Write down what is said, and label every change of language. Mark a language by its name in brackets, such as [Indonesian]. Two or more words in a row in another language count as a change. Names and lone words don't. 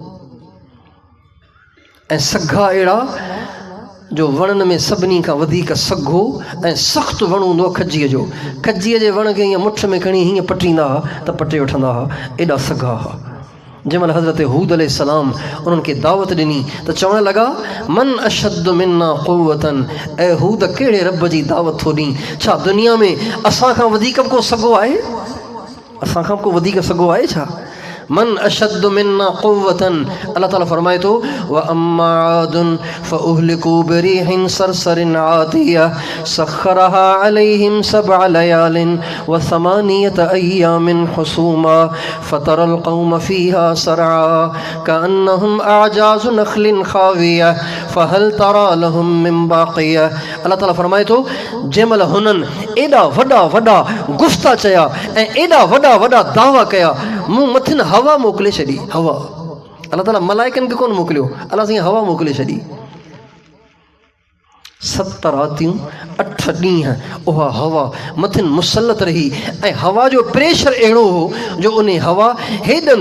[Sindhi] ऐं सघा अहिड़ा जो वणनि में सभिनी खां वधीक सघो ऐं सख़्तु वणु हूंदो आहे खजीअ जो। खजीअ जे वण खे हीअं मुठ में खणी हीअं पटींदा हुआ त पटे वठंदा हुआ, एॾा सघा हुआ। जंहिंमहिल हज़रत हूद अलैहिस्सलाम उन्हनि खे दावत ॾिनी त चवणु लॻा, [Arabic] من أشد منا قوة, [Sindhi] ऐं हूद कहिड़े रब जी दावत थो ॾी? छा दुनिया में असांखां वधीक को सघो आहे? असांखां को वधीक सघो आहे छा? [Arabic] من أشد منا قوة. [Sindhi] अल्लाह ताला फरमाए थो, [Arabic] وأما عاد فأهلكوا بريح صرصر عاتية سخرها عليهم سبع ليال وثمانية أيام حسوما فترى القوم فيها صرعى كأنهم أعجاز نخل خاوية فهل ترى لهم من باقية. [Sindhi] अल्लाह ताला फरमाए थो, जंहिंमहिल हुननि एॾा वॾा गुफ़्ता चया ऐं एॾा वॾा दावा कया, मूं मथिन हवा मोकिले छॾी। हवा, अल्लाह ताला मलाइकनि खे कोन मोकिलियो, अल्लाह साईं हवा मोकिले छॾी। 7 रातियूं 8 ॾींहं उहा हवा मथिन मुसलत रही ऐं हवा जो प्रेशर अहिड़ो हो जो उन हवा हेॾनि